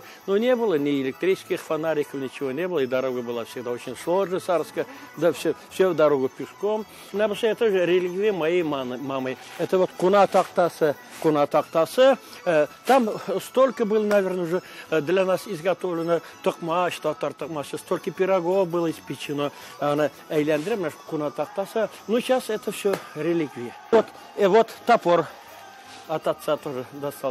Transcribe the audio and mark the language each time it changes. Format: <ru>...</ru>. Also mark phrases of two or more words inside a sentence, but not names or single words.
<ru>Но не было ни электрических фонариков, ничего не было, и дорога была всегда очень сложная с Арска, да, все дорогу пешком. Потому что это же реликвия моей мамы. Это вот</ru> <tt>куна тахтасы.</tt> <ru>Там столько было, наверное, уже для нас изготовлено токмаш,</ru> <tt>татар токмаш,</tt> <ru>столько пирогов было испечено.</ru> <tt>Она эйляндрем, куна тахтасы.</tt> <ru>Ну, сейчас это все реликвия. Вот топор от отца тоже достал.</ru>